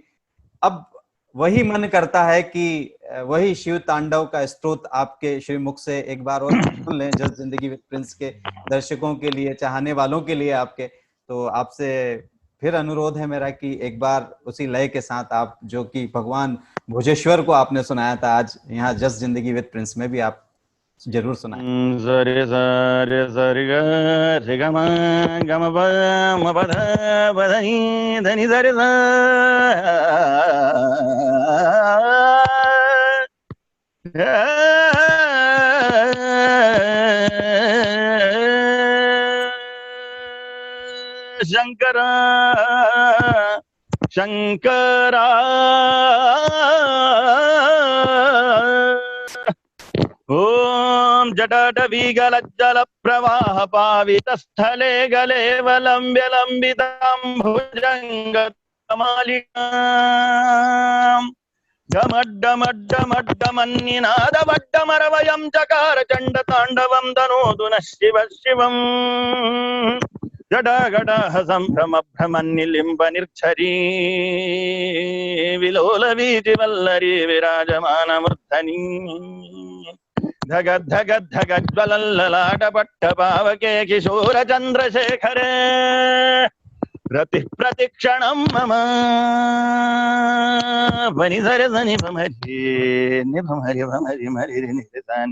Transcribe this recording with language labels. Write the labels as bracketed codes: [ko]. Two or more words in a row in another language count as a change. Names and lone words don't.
[hi] अब वही मन करता है कि वही शिव तांडव का स्तोत्र आपके श्रीमुख से एक बार और सुन लें, जस्ट जिंदगी विद प्रिंस के दर्शकों के लिए, चाहने वालों के लिए आपके। तो आपसे फिर अनुरोध है मेरा कि एक बार उसी लय के साथ आप, जो कि भगवान भोजेश्वर को आपने सुनाया था आज यहाँ जस्ट जिंदगी विद प्रिंस में, भी आप जरूर सुनाएं। जरे जरे जरे ग रे ग म ग म प ध नी धनी जरे ज [sa] शंकरा शंकरा ओम जटाटवीगलज्जल प्रवाह पावित स्थले गले वलंब्य लंबितांभुजंगमालिकाम् गमड्डमड्डमड्डमन्निनादवड्डमरवयं चकार चंड तांडवं तनोतु नः शिवः शिवम् जटागटाः सम्भ्रमभ्रमन्निलिम्ब निर्झरी विलोलवीचिवल्लरी विराजमानमूर्धनी धग धग धग ज्वलल्ललाटपट्टपावके किशोर चंद्रशेखरे रति प्रतिक्षणं मम वनि सरे सनि भमरि निभमरि भमरि मरि निधान।